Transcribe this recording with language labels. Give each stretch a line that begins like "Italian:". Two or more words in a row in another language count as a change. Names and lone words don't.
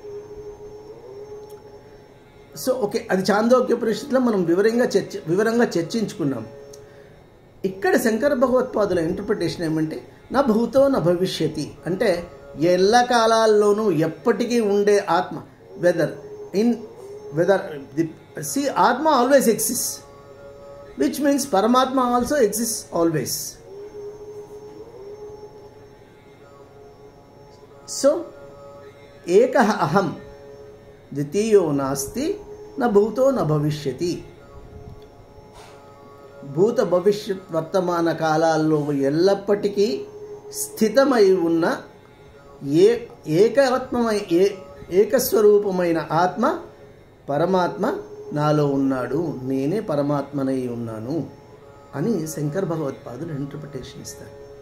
English: so okay,
Telugu: అది ఛాందోగ్యోపనిషత్తులో మనం వివరంగా చర్చించుకున్నాం. ఇక్కడ శంకర భగవత్పాదుల ఇంటర్ప్రిటేషన్ ఏమంటే
Sanskrit: నా భూతో నా భవిష్యతి,
Telugu: అంటే ఎల్ల కాలాల్లోనూ ఎప్పటికీ ఉండే ఆత్మ.
English: ఆత్మ always exist, which means Paramatma also exists always. So,
Sanskrit: एकः अहम्, द्वितीयो नास्ति, न भूतो न भविष्यति.
Telugu: భూత భవిష్యత్ వర్తమాన కాలాల్లో ఎల్లప్పటికీ స్థితమై ఉన్న ఏకస్వరూపమైన ఆత్మ పరమాత్మ నాలో ఉన్నాడు, నేనే పరమాత్మనై ఉన్నాను అని శంకర భగవత్పాదులు ఇంటర్ప్రిటేషన్ ఇస్తారు.